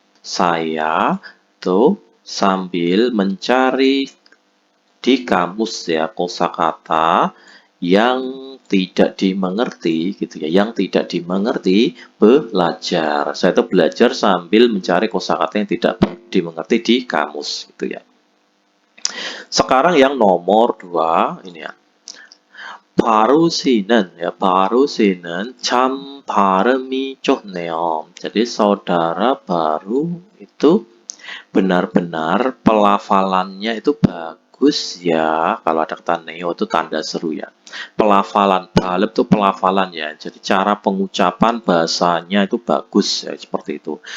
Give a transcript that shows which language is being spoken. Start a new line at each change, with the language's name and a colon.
Indonesian: Saya tuh sambil mencari di kamus ya kosakata yang tidak dimengerti gitu ya, yang tidak dimengerti belajar. Saya itu belajar sambil mencari kosakata yang tidak dimengerti di kamus gitu ya. Sekarang yang nomor 2 ini ya.
Korean: 바루시는 ya, 바루시는 참 발음이 좋네요.
Indonesian: Jadi saudara baru itu benar-benar pelafalannya itu bagus. bagus ya. Kalau ada kata neo itu tanda seru ya. Pelafalan balep itu pelafalan ya. Jadi cara pengucapan bahasanya itu bagus ya, seperti itu.